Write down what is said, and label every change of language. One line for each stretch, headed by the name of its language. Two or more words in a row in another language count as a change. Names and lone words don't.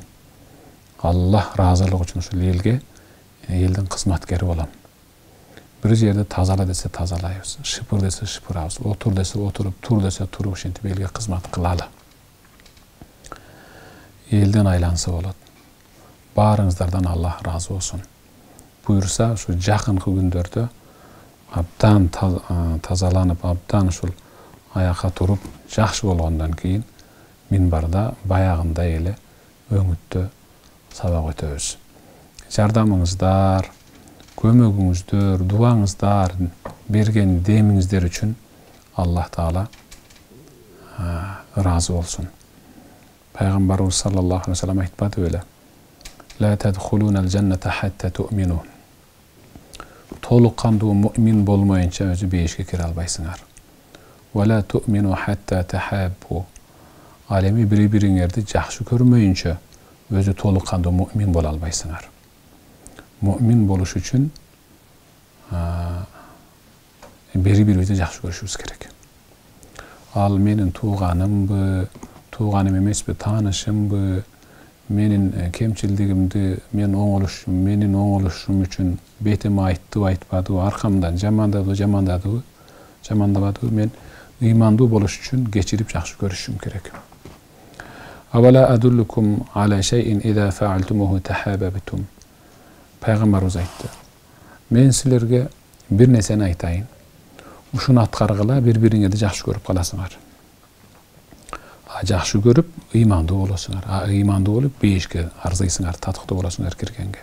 Kyrgyz: Аллах ыраазылыгы үчүн ушул элге, элдин кызматкери болом. Бир жерде тазала десе тазалайбыз, шыпыр десе шыпырабыз, отур десе отуруп, тур десе туруп ушинтип элге кызмат кылалы. Элден айланса болот. Баарыңыздардан Аллах ыраазы болсун. Buyursa şu жақынқы күндөрдө абдан тазаланып, абдан ушул аяққа туруп, жакшы болгондон кийин минбарда баягындай эле өңүттө сабак өтөбүз. Жардамыңыздар, көмөгүңүздөр, дуаңыздар, берген демиңиздер үчүн Аллах Таала разы болсун. Пайгамбарыбыз
Arabic: صلى الله عليه وسلم
Kyrgyz: айтпады беле?
Arabic: لا تدخلون الجنة حتى تؤمنوا.
Kyrgyz: Толук кандуу му'мин болмоюнча өзү бейишке кире албайсыңар.
Arabic: ولا تؤمنوا حتى تحابوا.
Kyrgyz: Ал эми бири-бириңерди жакшы көрмөйүнчө өзү толук кандуу му'мин боло албайсыңар. Му'мин болуш үчүн бири-бирибизди жакшы көрүшүбүз керек. Ал менин тууганымбы, тууганым эмеспи, таанышымбы, менин кемчилдигимди менин оңолушум үчүн бетиме айттыбы, айтпадыбы, аркамдан жамандадыбы, мен ыймандуу болуш үчүн кечирип жакшы көрүшүм керек.
Arabic: أولا أدلكم على شيء إذا فعلتموه تحاببتم.
Kyrgyz: Пайгамбарыбыз айтты. Мен силерге бир нерсени айтайын. Ушуну аткаргыла бири-бириңерди жакшы көрүп каласыңар. Жакшы көрүп, ыймандуу болосуңар. Ыймандуу болуп, бейишке арзыйсыңар, татыктуу болосуңар киргенге.